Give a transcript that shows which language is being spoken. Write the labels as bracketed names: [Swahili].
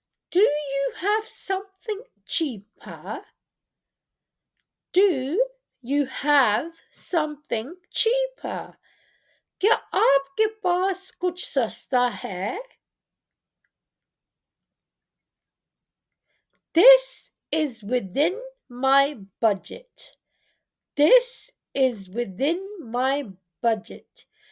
[English] Do you have something cheaper? Do you have something cheaper? [Hindi] क्या आपके पास कुछ सस्ता है? [English] This is within my budget. This is within my budget.